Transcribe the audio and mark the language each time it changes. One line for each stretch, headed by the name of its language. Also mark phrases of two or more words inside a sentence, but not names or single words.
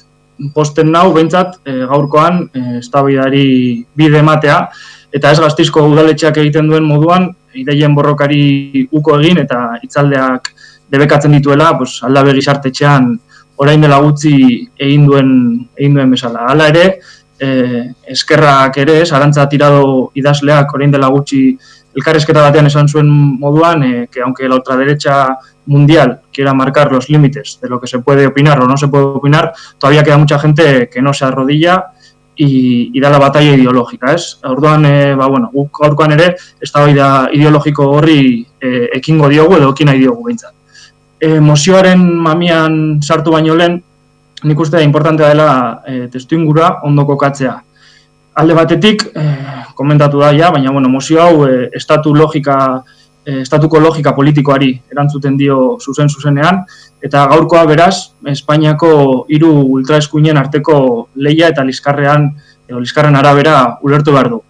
Basque: Posten nau behintzat gaurkoan eztabaidari bide ematea, eta ez Gasteizko udaletxeak egiten duen moduan ideien borrokari uko egin eta hitzaldeak debekatzen dituela Aldave gizartetxean orain dela gutxi egin duen bezala. Hala ere, eskerrak ere, Arantza Tirado idazleak orain dela gutxi elkarrizketa batean esan zuen moduan,
Spanish: que aunque la ultraderecha mundial quiera marcar los límites de lo que se puede opinar o no se puede opinar, todavía queda mucha gente que no se arrodilla y da la batalla ideológica,
Basque: ez? Orduan, guk gaurkoan ere, eztabaida ideologiko horri ekingo diogu edo ekin nahi diogu behintzat. Mozioaren mamian sartu baino lehen, nik uste da importantea dela testuingurua ondo kokatzea. Alde batetik, komentatu da ja, baina mozio hau estatuko logika politikoari erantzuten dio zuzenean, eta gaurkoa beraz, Espainiako 3 ultraeskuinen arteko lehia eta liskarren arabera ulertu behar du.